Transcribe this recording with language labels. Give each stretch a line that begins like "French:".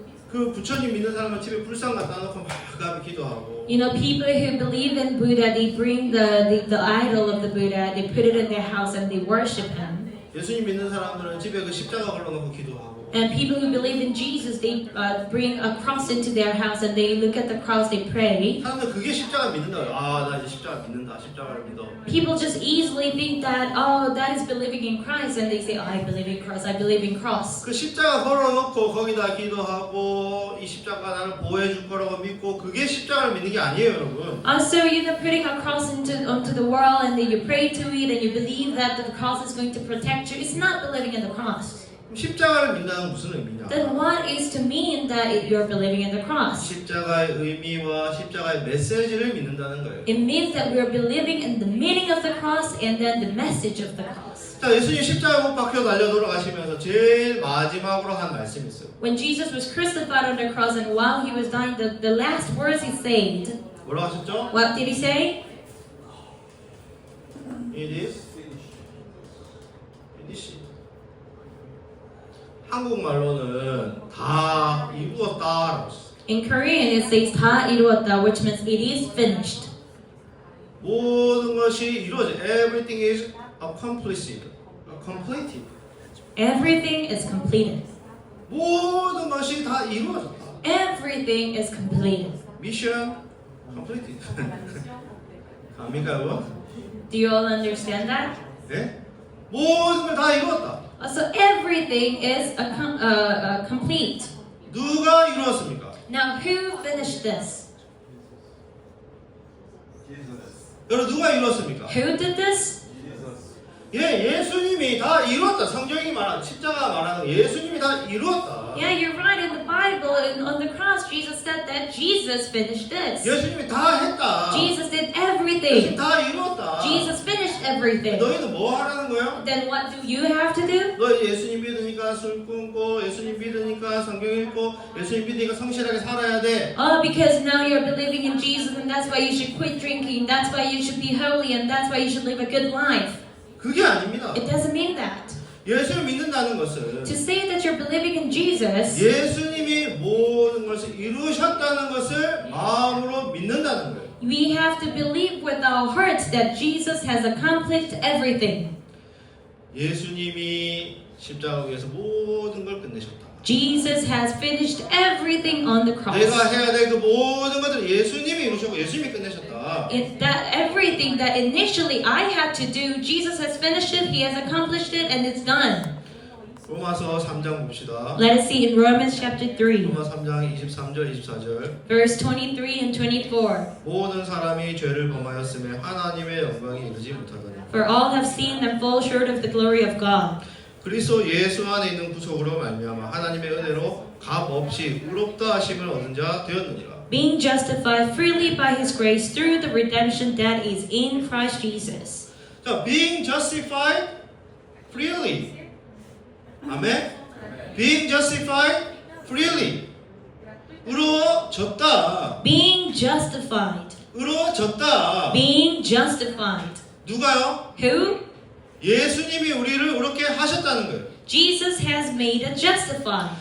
Korean: 그 부처님 믿는 사람은 집에 불상 갖다 놓고 막 가면 기도하고
English: You know, people who believe in Buddha, they bring the idol of the Buddha, they put it in their house and they worship him.
Korean: 예수님 믿는 사람들은 집에 그 십자가 걸어놓고 기도하고
English: And people who believe in Jesus, they bring a cross into their house and they look at the cross, they pray.
Korean: 사람들 그게 십자가 믿는다. 아, 나 이제 십자가 믿는다. 십자가를 믿어.
English: People just easily think that, oh, that is believing in Christ, and they say, I believe in Christ, I believe in cross.
Korean: 그 십자가 걸어놓고 거기다 기도하고 이 십자가 나를 보호해 줄 거라고 믿고 그게 십자가를 믿는 게 아니에요, 여러분.
English: So you know, putting a cross onto the world, and then you pray to it, and you believe that the cross is going to protect you. It's not believing in the cross.
Korean: 십자가를 믿는다는 무슨 의미냐?
English: Then what is to mean that you're believing in the cross?
Korean: 십자가의 의미와 십자가의 메시지를 믿는다는 거예요.
English: It means that we're believing in the meaning of the cross and then the message of the cross.
Korean: 자, 예수님 십자가 못 박혀 달려 돌아가시면서 제일 마지막으로 한 말씀이 있어요.
English: When Jesus was crucified on the cross and while he was dying, the last words he said,
Korean: 뭐라고 하셨죠?
English: what did he say? It is finished.
Korean: 한국말로는 다 이루었다라고 했어요.
English: In Korean, it says
Korean: 다 이루었다,
English: which means it is finished.
Korean: 모든 것이 이루어져.
English: Everything is accomplished. Completed. Everything is completed.
Korean: 모든 것이 다 이루어졌다.
English: Everything is completed. Mission completed.
Korean: 갑니까, 여러분?
English: Do you all understand that?
Korean: 네? 모든 걸 다 이루었다.
English: So everything is complete.
Korean: 누가 이루었습니까?
English: Now, who finished this?
Korean: 여러분 누가 이루었습니까?
English: Who did this?
Korean: 예수님이 다 이루었다. 성경이 말하는 십자가 말하는 예수님이 다 이루었다.
English: Yeah, you're right. In the Bible, and on the cross, Jesus said that Jesus finished this.
Korean: 예수님이 다 했다.
English: Jesus did
Korean: 예수님
English: everything.
Korean: 다 이루었다.
English: Jesus finished everything.
Korean: 너희는 뭐 하라는 거야?
English: Then what do you have to do?
Korean: 너 예수님 믿으니까 술 끊고 예수님 믿으니까 성경 읽고 예수님 믿으니까 성실하게 살아야 돼.
English: Oh, because now you're believing in Jesus, and that's why you should quit drinking. That's why you should be holy, and that's why you should live a good life.
Korean: 그게 아닙니다.
English: It doesn't mean that.
Korean: 예수를 믿는다는 것은
English: To say that you're believing in Jesus,
Korean: 예수님이 모든 것을 이루셨다는 것을 마음으로 믿는다는 거예요.
English: we have to believe with our hearts that Jesus has accomplished everything.
Korean: 예수님이 십자가 위에서 모든 걸 끝내셨다.
English: Jesus has finished everything on the cross.
Korean: 내가 해야 될 그 모든 것을 예수님이 이루셨고 예수님이 끝내셨다.
English: It's that everything that initially I had to do, Jesus has finished it, He has accomplished it, and it's done.
Korean: 로마서 3장 봅시다.
English: Let us see in Romans chapter 3,
Korean: 로마 3장 23절 24절.
English: verse 23 and 24.
Korean: 모든 사람이 죄를 범하였음에 하나님의 영광이 이르지 못하더니
English: For all have sinned and fall short of the glory of God.
Korean: 그리스도 예수 안에 있는 구속으로 말미암아 하나님의 은혜로 값 없이 의롭다 하심을 얻은 자 되었느니라.
English: Being justified freely by His grace through the redemption that is in Christ Jesus. 자, being justified freely.
Korean: 아멘.
English: Being justified freely.
Korean: 의로워졌다.
English: Being justified.
Korean: 의로워졌다.
English: Being justified.
Korean: 누가요?
English: Who?
Korean: 예수님이 우리를 의롭게 하셨다는 거예요.
English: Jesus has made us justified.